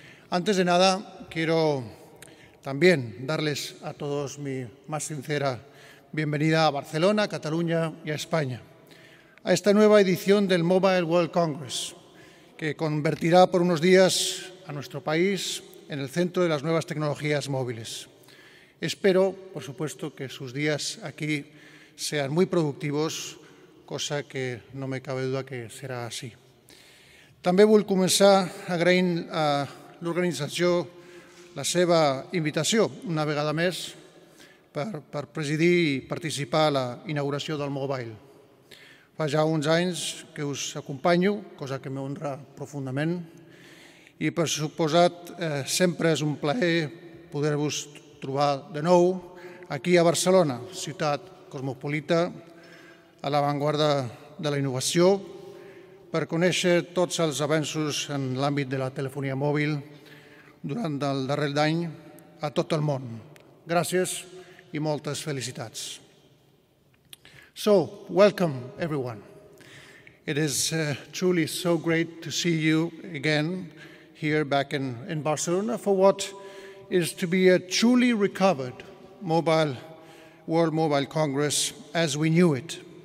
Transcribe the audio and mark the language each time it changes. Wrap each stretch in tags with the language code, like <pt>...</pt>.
<es>Antes de nada, quiero también darles a todos mi más sincera bienvenida a Barcelona, a Cataluña y a España, a esta nueva edición del Mobile World Congress, que convertirá por unos días a nuestro país en el centro de las nuevas tecnologías móviles. Espero, por supuesto, que sus días aquí sean muy productivos, cosa que no me cabe duda que</es> <ca>serà així. També vull començar agraint a l'organització la seva invitació, una vegada més, per presidir i participar a la inauguració del Mobile. Fa ja uns anys que us acompanyo, cosa que m'honra profundament, i per suposat sempre és un plaer poder-vos trobar de nou aquí a Barcelona, ciutat cosmopolita, a l'avantguarda de la innovació, per conèixer tots els avenços en l'àmbit de la telefonia mòbil durant el darrer any a tot el món. Gràcies i moltes felicitats.</ca> <en>So, welcome everyone. It is truly so great to see you again here back in Barcelona for what is to be a truly recovered World Mobile Congress as we knew it.</en>